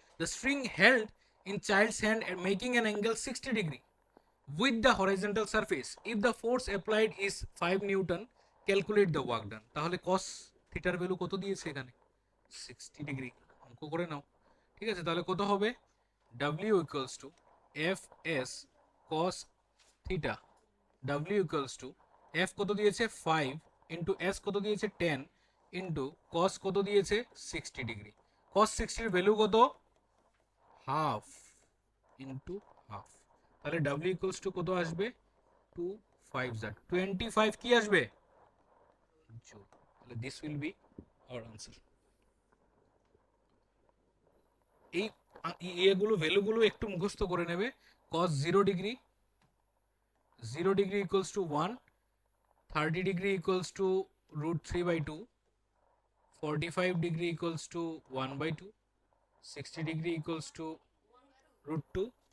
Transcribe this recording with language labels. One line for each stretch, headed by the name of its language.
English: The string held in child's hand and making an angle 60 degree with the horizontal surface. If the force applied is 5 newton, calculate the work done.
Bangla: তাহলে cos থিটার value কত দিয়েছে এখানে? 60 degree. অঙ্ক করে নাও, ঠিক আছে? তাহলে কত হবে?
English: W equals to F S cos theta, W equals to F
Bangla: কত দিয়েছে? 5 ইন্টু S কত দিয়েছে? 10 ইন্টু cos কত দিয়েছে? 60 ডিগ্রি। cos 60 এর ভ্যালু কত? Half into half. তাহলে
English: W equals to
Bangla: কত আসবে? 2 5 25 কি আসবে? জোল।
English: তাহলে this will be our answer.
Bangla: এই এগুলো ভ্যালুগুলো একটু মুখস্থ করে নেবে।
English: cos 0 degree, 0 degree equals to 1, 30 degree equals to root 3 by 2, 45 degree equals to 1 by 2, 60 degree equals to root 2।